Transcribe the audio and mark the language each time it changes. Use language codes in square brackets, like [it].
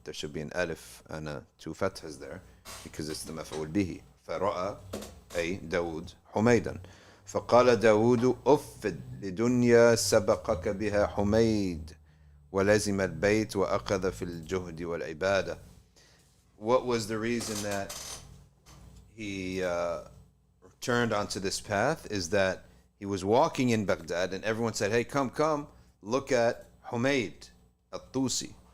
[en] There should be an alif and a two fathas there because it's the مفعول به. [ar] فرأى أي داود حميدا فقال داود أفد لدنيا سبقك بها حميد ولزم البيت وأخذ في الجهد والعبادة. [en] What was the reason that he turned onto this path is that he was walking in Baghdad and everyone said, hey, come, look at Humayd al-Tusi.